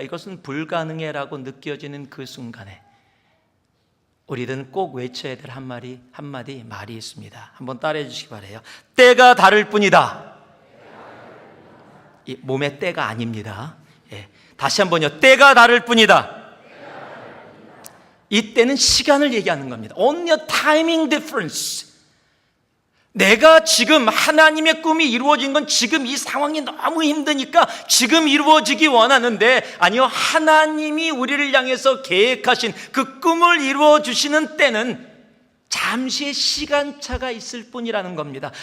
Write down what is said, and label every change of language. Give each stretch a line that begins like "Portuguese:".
Korean: 이것은 불가능해라고 느껴지는 그 순간에 우리는 꼭 외쳐야 될 한마디 말이 있습니다. 한번 따라해 주시기 바라요. 때가 다를 뿐이다. 이 몸의 때가 아닙니다. 예. 다시 한번요. 때가 다를 뿐이다. 이때는 시간을 얘기하는 겁니다.
English: Only a timing difference.
Korean: 내가 지금 하나님의 꿈이 이루어진 건 지금 이 상황이 너무 힘드니까 지금 이루어지기 원하는데, 아니요, 하나님이 우리를 향해서 계획하신 그 꿈을 이루어 주시는 때는 잠시의 시간차가 있을 뿐이라는 겁니다.